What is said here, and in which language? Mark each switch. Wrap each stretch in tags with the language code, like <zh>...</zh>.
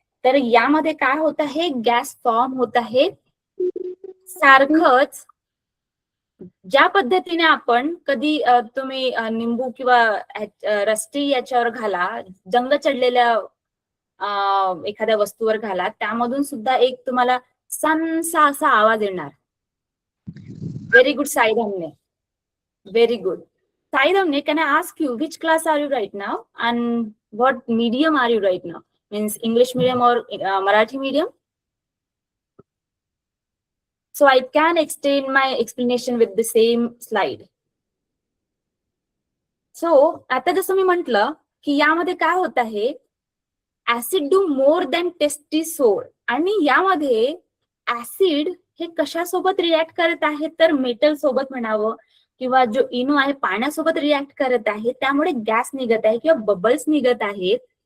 <mr>तर यामध्ये काय होत आहे, गॅस फॉर्म होत आहे. सारखंच ज्या पद्धतीने आपण कधी तुम्ही निंबू किंवा रस्टी याच्यावर घाला, जंग चढलेल्या एखाद्या वस्तूवर घाला, त्यामधून सुद्धा एक तुम्हाला सनसा असा आवाज येणार.</mr> <en>Very good Sai, very good. Sai Damne, can I ask you which class are you right now and what medium are you right now? Means English medium or Marathi medium? So I can extend my explanation with the same slide.</en> <mr>So आता जसं मी म्हटलं की यामध्ये काय होत आहे,</mr> <en>acid do more than टेस्टिसोल,</en> <mr>आणि यामध्ये ऍसिड हे कशासोबत रिॲक्ट करत आहे तर मेटल सोबत म्हणावं किंवा जो इनो आहे पाण्यासोबत रिॲक्ट करत आहे, त्यामुळे गॅस निघत आहे किंवा बबल्स निघत आहेत.</mr>